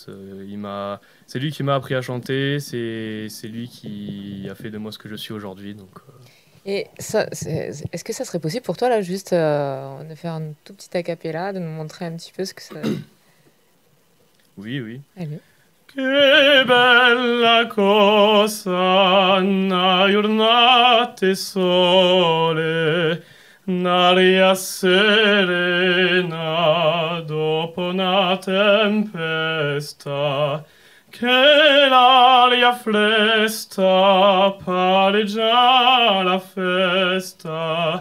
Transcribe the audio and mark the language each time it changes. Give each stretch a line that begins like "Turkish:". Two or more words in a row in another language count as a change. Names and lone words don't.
French: C'est lui qui m'a appris à chanter, c'est lui qui a fait de moi ce que je suis aujourd'hui. Donc, Et est-ce que ça serait possible pour toi, là, juste de faire un tout petit acapella, de nous montrer un petit peu ce que ça... Oui, oui. Allez.
Italian: Che bella cosa una giornata sole, un'aria serena dopo una tempesta, che l'aria fresca pare già la festa.